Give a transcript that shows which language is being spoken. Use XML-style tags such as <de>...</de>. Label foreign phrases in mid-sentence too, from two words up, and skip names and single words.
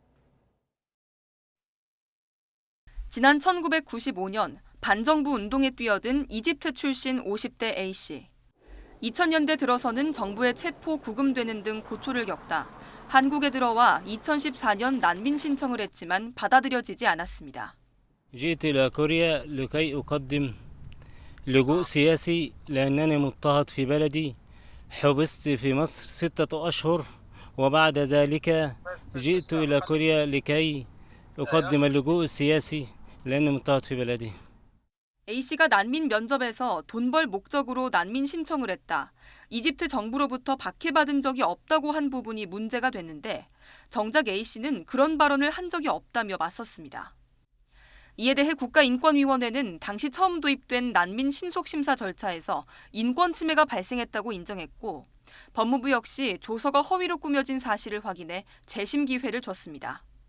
<ko>지난 1995년 반정부 운동에 뛰어든 이집트 출신 50대 A씨. 2000년대 들어서는 정부의 체포, 구금되는 등 고초를 겪다 한국에 들어와 2014년 난민 신청을 했지만 받아들여지지 않았습니다.</ko> <ar>جئت إلى كوريا لكي أقدم لجوء سياسي لأنني مضطهد في بلدي حبست في مصر 6 أشهر وبعد ذلك جئت إلى كوريا لكي أقدم اللجوء السياسي لأني مضطهد في بلدي.</ar> <ko>A씨가 난민 면접에서 돈 벌 목적으로 난민 신청을 했다. 이집트 정부로부터 박해받은 적이 없다고 한 부분이 문제가 됐는데 정작 A씨는 그런 발언을 한 적이 없다며 맞섰습니다. 이에 대해 국가인권위원회는 당시 처음 도입된 난민 신속심사 절차에서 인권 침해가 발생했다고 인정했고 법무부 역시 조서가 허위로 꾸며진 사실을 확인해 재심 기회를 줬습니다.</ko>